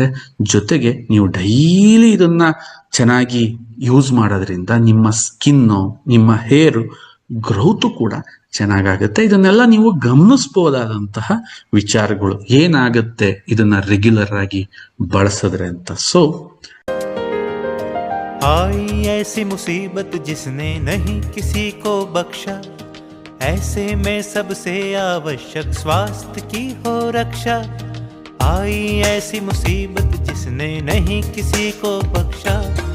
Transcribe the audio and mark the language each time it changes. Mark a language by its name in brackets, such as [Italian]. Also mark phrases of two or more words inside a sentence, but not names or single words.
[Kannada] ಜೊತೆಗೆ ನೀವು ಡೈಲಿ ಇದನ್ನ ಚೆನ್ನಾಗಿ ಯೂಸ್ ಮಾಡೋದ್ರಿಂದ ನಿಮ್ಮ ಸ್ಕಿನ್ನು, ನಿಮ್ಮ [English] hair growth [Kannada] ಕೂಡ ಚೆನ್ನಾಗಾಗುತ್ತೆ. ಇದನ್ನೆಲ್ಲ ನೀವು ಗಮನಿಸಬಹುದಾದಂತಹ ವಿಚಾರಗಳು. ಏನಾಗುತ್ತೆ ಇದನ್ನ ರೆಗ್ಯುಲರ್ ಆಗಿ ಬಳಸಿದ್ರೆ ಅಂತ. ಸೊ [Hindi] आई ऐसी मुसीबत जिसने नहीं किसी को बख्शा, ऐसे में सबसे आवश्यक स्वास्थ्य की हो रक्षा। आई ऐसी मुसीबत जिसने नहीं किसी को बख्शा,